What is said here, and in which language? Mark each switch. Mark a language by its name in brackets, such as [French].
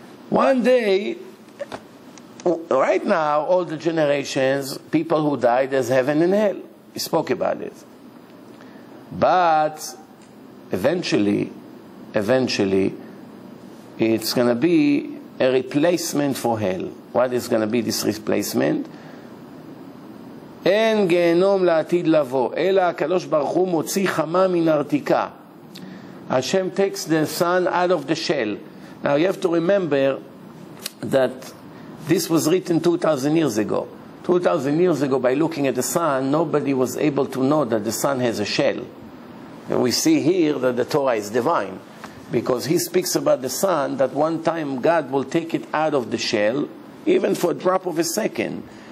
[English] One day, right now, all the generations, people who died, there's heaven and hell. He spoke about it. But eventually, it's going to be a replacement for hell. What is going to be this replacement? [Hebrew] אין גיהנום לעתיד לבוא, אלא הקדוש ברוך הוא מוציא חמה מן הרתיקה. [English] Hashem takes the sun out of the shell. Now you have to remember that this was written 2,000 years ago. 2,000 years ago, by looking at the sun, nobody was able to know that the sun has a shell. And we see here that the Torah is divine, because he speaks about the sun, that one time God will take it out of the shell, even for a drop of a second.